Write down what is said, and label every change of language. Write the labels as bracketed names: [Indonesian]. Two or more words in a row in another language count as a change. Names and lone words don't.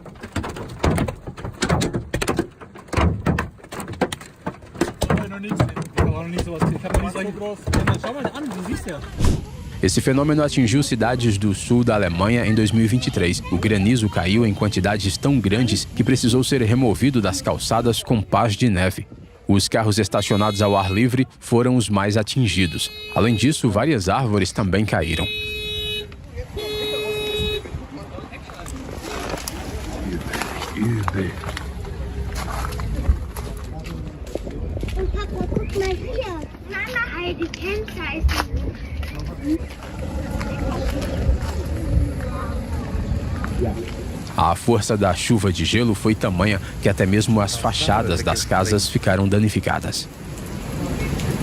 [Portuguese] Esse fenômeno atingiu cidades do sul da Alemanha em 2023. O granizo caiu em quantidades tão grandes que precisou ser removido das calçadas com pás de neve. Os carros estacionados ao ar livre foram os mais atingidos. Além disso, várias árvores também caíram. [German] Papa, guck mal hier. Mama, die Kennzeichen. [Portuguese] A força da chuva de gelo foi tamanha que até mesmo as fachadas das casas ficaram danificadas.